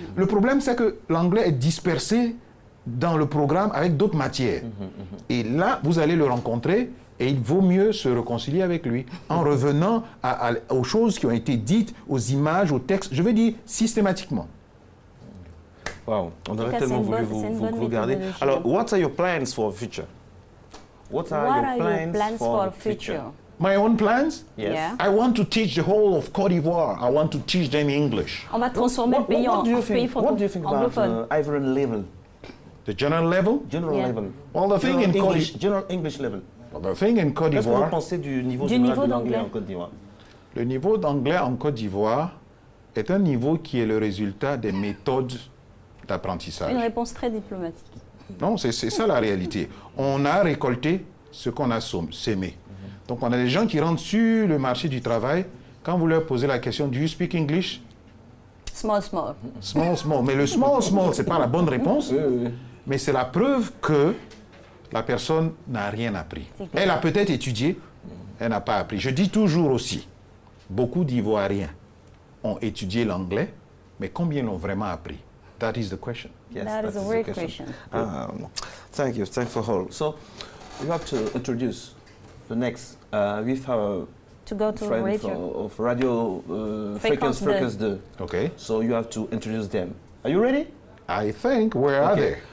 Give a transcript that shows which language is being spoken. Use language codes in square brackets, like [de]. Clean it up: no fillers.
[fr] Le problème, c'est que l'anglais est dispersé dans le programme avec d'autres matières. Et là, vous allez le rencontrer et il vaut mieux se réconcilier avec lui en revenant aux choses qui ont été dites, aux images, aux textes, je veux dire systématiquement. Wow, on aurait tellement voulu vous regarder. [en] Alors, what are your plans for the future? What are your plans for the future? My own plans? Yes. Yeah. I want to teach the whole of Côte d'Ivoire. I want to teach them English. [fr] On va transformer le pays en pays francophone. [en] What do you think about Ivorian level? The general level? General level. Well, the thing in Côte d'Ivoire... General English level. Well, the thing in Côte [fr] d'Ivoire... Qu'est-ce que vous pensez du niveau d'anglais en Côte d'Ivoire? Le niveau d'anglais en Côte d'Ivoire est un niveau qui est le résultat des méthodes d'apprentissage. Une réponse très diplomatique. Non, c'est ça la réalité. On a récolté ce qu'on a sémé. Donc, on a des gens qui rentrent sur le marché du travail. Quand vous leur posez la question, [en] do you speak English? Small, small. Small, small. [fr] Mais le [en] small, small, [fr] ce n'est pas la bonne réponse. Mais c'est la preuve que la personne n'a rien appris. Elle a peut-être étudié, elle n'a pas appris. Je dis toujours aussi, beaucoup d'Ivoiriens ont étudié l'anglais, mais combien l'ont vraiment appris? [en] That is the question. Yes, that is a great question. Thank you. Thanks for all. So, you have to introduce the next with our to go to friend radio. of Radio Fréquence 2. Okay. So you have to introduce them. Are you ready? I think. Where are they?